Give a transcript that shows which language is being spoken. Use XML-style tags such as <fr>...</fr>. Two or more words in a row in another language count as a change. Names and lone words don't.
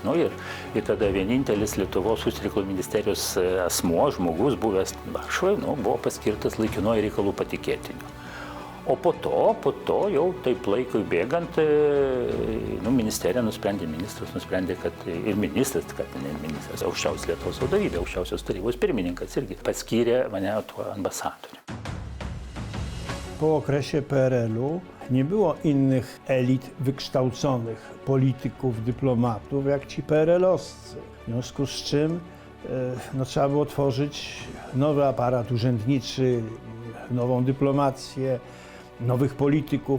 <lt>Ir tada vienintelis Lietuvos užsienio reikalų ministerijos asmuo, žmogus buvęs Varšuvoje, buvo paskirtas laikinuoju reikalų patikėtiniu. O po to jau taip laikui bėgant, ministerija ministras nusprendė, kad ir ministras, aukščiausios Lietuvos vadovybė, aukščiausios tarybos pirmininkas irgi paskyrė mane tuo ambasadoriu.</lt> <pl>Po okresie PRL-u nie było innych elit wykształconych, polityków, dyplomatów, jak ci PRL-owscy. W związku z czym trzeba było tworzyć nowy aparat urzędniczy, nową dyplomację, nowych polityków.</pl>